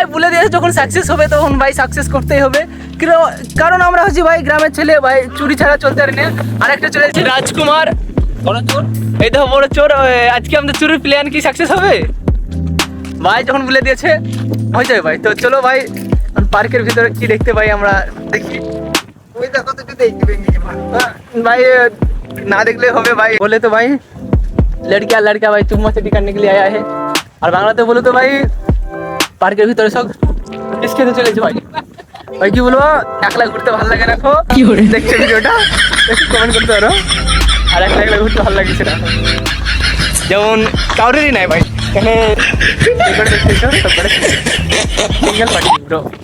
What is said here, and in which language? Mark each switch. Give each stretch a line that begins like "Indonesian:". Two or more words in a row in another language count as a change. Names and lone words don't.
Bangla: বলে দিয়েছে যখন সাকসেস হবে তখন ভাই সাকসেস করতেই হবে, কারণ আমরা হচ্ছি ভাই গ্রামের ছেলে ভাই, চুরি ছাড়া চলতে পারি না। আর একটা চলে এসেছে রাজকুমার, বড় চোর। এই দেখো বড় চোর। আজকে আমাদের চুরির প্ল্যান কি সাকসেস হবে? ভাই যখন বলে দিয়েছে হয়ে যাবে ভাই। তো চলো ভাই, পার্কের ভিতরে কি দেখতে পাই আমরা দেখি। ওই দেখো তো দেখবে ভাই না দেখলে হবে ভাই।
Hindi: बोले तो भाई लड़का लड़का भाई चुम्मा चटी करने के लिए आया है।
Bangla: और বাংলাতে বলে তো ভাই পার্কের ভিতরে সব কিস খেতে চলেছে ভাই। ভাই কি বলবো, একলা ঘুরতে ভালো লাগে না। কি করে দেখছে ভিডিওটা একটু কমেন্ট করতে পারো। আর একলা একলা ঘুরতে ভালো লাগে সেটা, যেমন কাউরেরই নাই ভাই এখানে। রেকর্ড দেখতে সব করে
English: single party bro.